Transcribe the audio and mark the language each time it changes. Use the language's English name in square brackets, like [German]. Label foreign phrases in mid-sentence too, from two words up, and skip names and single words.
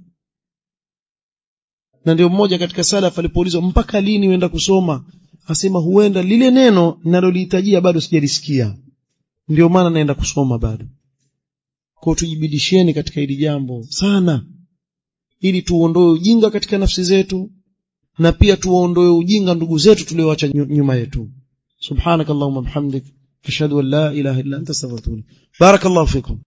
[Swahili] Na ndio mmoja katika salaf alipoulizwa mpaka lini uenda kusoma, asema huenda lile neno ninalolihitajia bado sijalisikia, ndio maana naenda kusoma bado. Kwa tujibidisheni katika hili jambo sana, ili tuondoe ujinga katika nafsi zetu na pia tuondoe ujinga ndugu zetu tulioacha nyuma yetu. [Arabic] سبحانك اللهم وبحمدك أشهد أن لا إله إلا أنت أستغفرك وأتوب إليك. بارك الله فيكم.